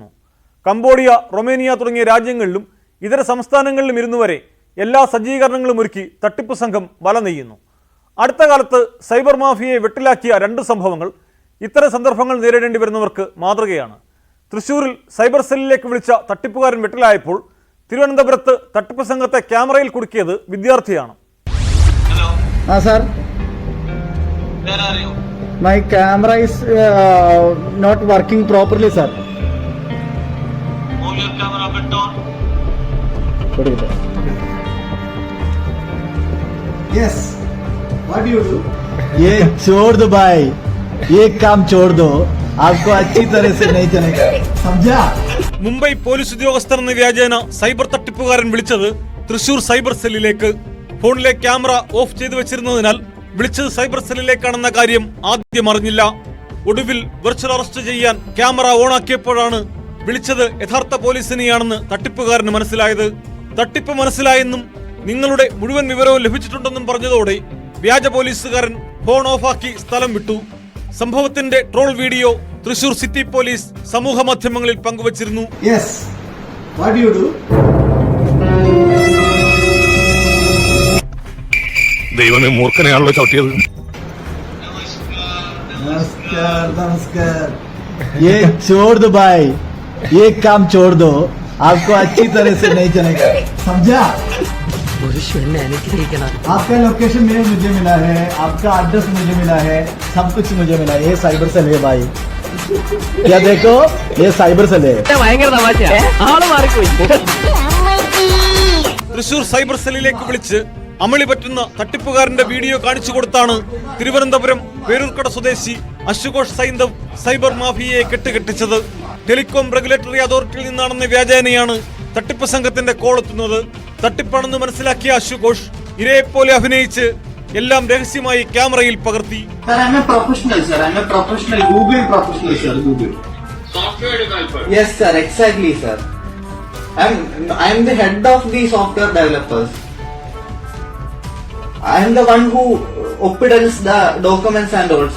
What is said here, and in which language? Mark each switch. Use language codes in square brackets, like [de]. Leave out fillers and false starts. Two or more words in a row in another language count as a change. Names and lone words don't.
[ml] കംബോഡിയ, റൊമേനിയ തുടങ്ങിയ രാജ്യങ്ങളിലും ഇതര സംസ്ഥാനങ്ങളിലും ഇരുന്നുവരെ എല്ലാ സജ്ജീകരണങ്ങളും ഒരുക്കി തട്ടിപ്പ് സംഘം വല നെയ്യുന്നു. അടുത്ത കാലത്ത് സൈബർ മാഫിയയെ വെട്ടിലാക്കിയ 2 സംഭവങ്ങൾ ഇത്തരം സന്ദർഭങ്ങൾ നേരിടേണ്ടി വരുന്നവർക്ക് മാതൃകയാണ്. തൃശൂരിൽ സൈബർ സെല്ലിലേക്ക് വിളിച്ച തട്ടിപ്പുകാരൻ വെട്ടിലായപ്പോൾ തിരുവനന്തപുരത്ത് തട്ടിപ്പ് സംഘത്തെ ക്യാമറയിൽ കുടുക്കിയത് വിദ്യാർത്ഥിയാണ്. [en] Sir, my camera is not working properly, sir. Move your camera a bit down. Yes. What do you do? [hi] ये छोड़ दो भाई, ये काम छोड़ दो, आपको अच्छी तरह से नहीं चलेगा, समझा? [ml] മുംബൈ പോലീസ് ഉദ്യോഗസ്ഥർ എന്ന വ്യാജേന സൈബർ തട്ടിപ്പുകാരൻ വിളിച്ചത് തൃശൂർ സൈബർ സെല്ലിലേക്ക്. ഫോണിലെ ക്യാമറ ഓഫ് ചെയ്തു വെച്ചിരുന്നതിനാൽ വിളിച്ചത് സൈബർ സെല്ലിലേക്കാണെന്ന കാര്യം ആദ്യം അറിഞ്ഞില്ല. ഒടുവിൽ [en] virtual arrest [ml] ചെയ്യാൻ ക്യാമറ ഓണാക്കിയപ്പോഴാണ് വിളിച്ചത് യഥാർത്ഥ പോലീസിനെയാണെന്ന് തട്ടിപ്പുകാരന് മനസ്സിലായത്. തട്ടിപ്പ് മനസ്സിലായെന്നും നിങ്ങളുടെ മുഴുവൻ വിവരവും ലഭിച്ചിട്ടുണ്ടെന്നും പറഞ്ഞതോടെ വ്യാജ പോലീസുകാരൻ ഫോൺ ഓഫാക്കി സ്ഥലം വിട്ടു. സംഭവത്തിന്റെ [en] troll video [ml] തൃശൂർ സിറ്റി പോലീസ് സമൂഹ മാധ്യമങ്ങളിൽ പങ്കുവച്ചിരുന്നു. [en] Yes. What do you do? [ml] ദൈവമേ, മൂർഖനെയാണല്ലോ ചവിട്ടിയത്. [hi] नमस्कार, नमस्कार. ये छोड़ दो भाई, ये काम छोड़ दो, आपको अच्छी तरह से नहीं चलेगा, समझा? आपका लोकेशन मुझे मिला है, आपका एड्रेस मुझे मिला है, सब कुछ मुझे मिला है. ये [en] cyber cell [hi] है भाई, क्या देखो, ये [en] cyber cell [hi] है. [ml] തൃശൂർ സൈബർ സെല്ലിലേക്ക് വിളിച്ച് അമളി പറ്റുന്ന തട്ടിപ്പുകാരന്റെ വീഡിയോ കാണിച്ചു കൊടുത്താണ് തിരുവനന്തപുരം പേരൂർക്കട സ്വദേശി അശുഘോഷ് സൈന്ധവ് സൈബർ മാഫിയയെ കെട്ടുകെട്ടിച്ചത്. ടെലികോം റെഗുലേറ്ററി അതോറിറ്റിയിൽ നിന്നാണെന്ന വ്യാജേനയാണ് തട്ടിപ്പ് സംഘത്തിന്റെ കോളെത്തുന്നത്. തട്ടിപ്പാണെന്ന് മനസ്സിലാക്കിയ അശുഘോഷ് ഇരയെപ്പോലെ അഭിനയിച്ച് എല്ലാം രഹസ്യമായി ക്യാമറയിൽ പകർത്തി. [en] Yes sir, exactly sir. I am the head of the software developers. I am the one who opens the documents and all sir.